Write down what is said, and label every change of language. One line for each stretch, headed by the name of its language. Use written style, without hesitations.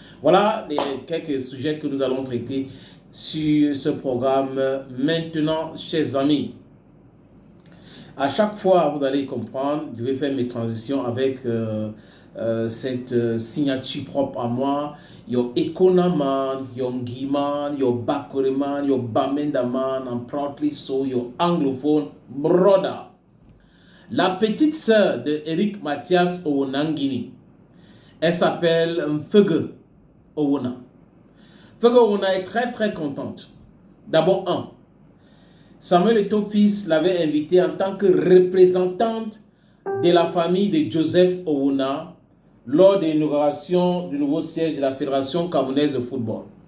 French: Voilà quelques sujets que nous allons traiter sur ce programme. Maintenant, chers amis, à chaque fois, vous allez comprendre, je vais faire mes transitions avec cette signature propre à moi.
English: Your Ekona man, your Ngi man, your Bakore man, your Bamenda man, and proudly so your Anglophone brother.
French: La petite sœur de Eric Mathias Onangini, elle s'appelle Mfege Owona. Mfege Owona est très très contente. D'abord, Samuel Eto'o fils l'avait invité en tant que représentante de la famille de Joseph Owona lors de l'inauguration du nouveau siège de la Fédération camerounaise de football.